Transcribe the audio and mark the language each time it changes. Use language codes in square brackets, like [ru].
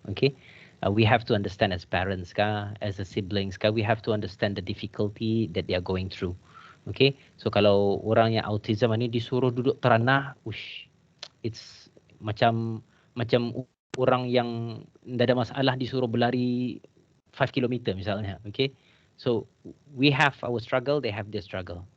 [en] Okay, we have to understand as parents as a siblings we have to understand the difficulty that they are going through. [ms] Okay, so kalau orang yang autism ini disuruh duduk teranah, it's macam orang yang tidak ada masalah disuruh berlari 5 km misalnya. [en] Okay, so we have our struggle, they have their struggle.